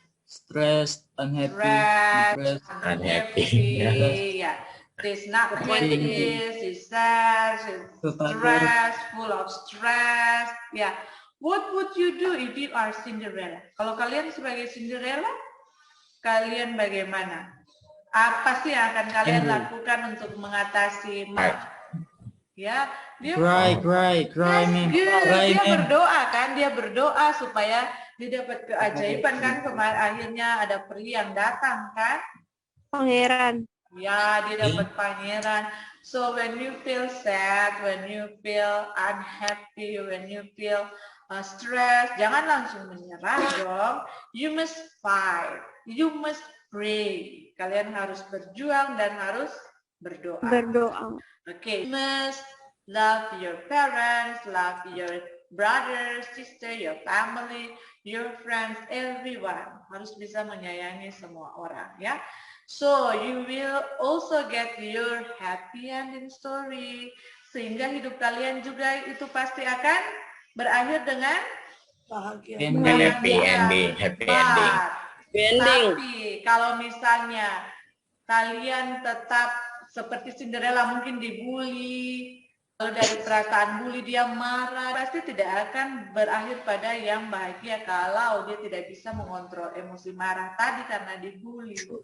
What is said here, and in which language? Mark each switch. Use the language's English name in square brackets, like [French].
[English] Stressed, unhappy, Unhappy. Yeah. She's not happy, she's sad, she's stressed, full of stress. Yeah. What would you do if you are Cinderella? [Indonesian] Kalau kalian sebagai Cinderella, kalian bagaimana? Apa sih yang akan kalian lakukan untuk mengatasi ya? Dia [English] cry, man. [Indonesian] Dia berdoa kan? Dia berdoa supaya dia dapat keajaiban kan? Kemarin akhirnya ada peri yang datang kan? Pangeran. Ya, dia dapat pangeran. [English] So when you feel sad, when you feel unhappy, when you feel stress, [Indonesian] jangan langsung menyerah dong. [English] You must fight, you must pray. [Indonesian] Kalian harus berjuang dan harus Berdoa. Berdoa. Okay. [English] You must love your parents, love your brother, sister, your family, your friends, everyone. [Indonesian] Harus bisa menyayangi semua orang, ya. [English] So you will also get your happy ending story. [Indonesian] Sehingga hidup kalian juga itu pasti akan berakhir dengan [English] Happy ending. Happy ending. [Indonesian] Tapi kalau misalnya kalian tetap seperti Cinderella mungkin dibully, lalu dari perasaan bully dia marah, pasti tidak akan berakhir pada yang bahagia kalau dia tidak bisa mengontrol emosi marah tadi karena dibully.